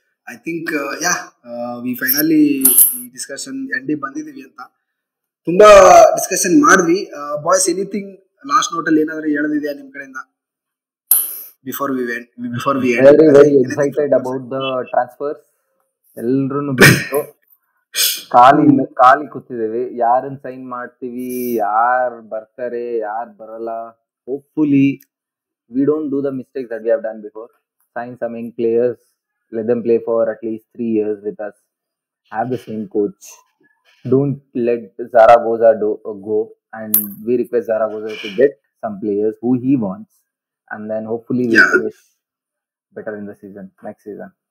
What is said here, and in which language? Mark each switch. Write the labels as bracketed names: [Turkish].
[English] I think we finally [Kannada] ಈ discussion MD ಬಂದಿದೀವಿ ಅಂತ. ತುಂಬಾ ಡಿಸ್ಕಷನ್ ಮಾಡಿದ್ವಿ. [English] boys, anything last note [Kannada] ಅಲ್ಲಿ ಏನಾದ್ರು ಹೇಳೋದಿದೆಯಾ ನಿಮ್ ಕಡೆಯಿಂದ? [English] Before we end. Very excited about the transfers. [Kannada] ಎಲ್ರು ಬಿಟ್ಟು ಖಾಲಿ ಕೂತಿದ್ದೇವೆ. ಯಾರನ್ನ ಸೈನ್ ಮಾಡ್ತೀವಿ, ಯಾರು ಬರ್ತಾರೆ, ಯಾರು ಬರಲ್ಲ. [English] Hopefully we don't do the mistakes that we have done before. Sign some young players, let them play for at least 3 years with us. Have the same coach. Don't let Zaragoza go, and we request Zaragoza to get some players who he wants, and then hopefully we finish better in the season, next season.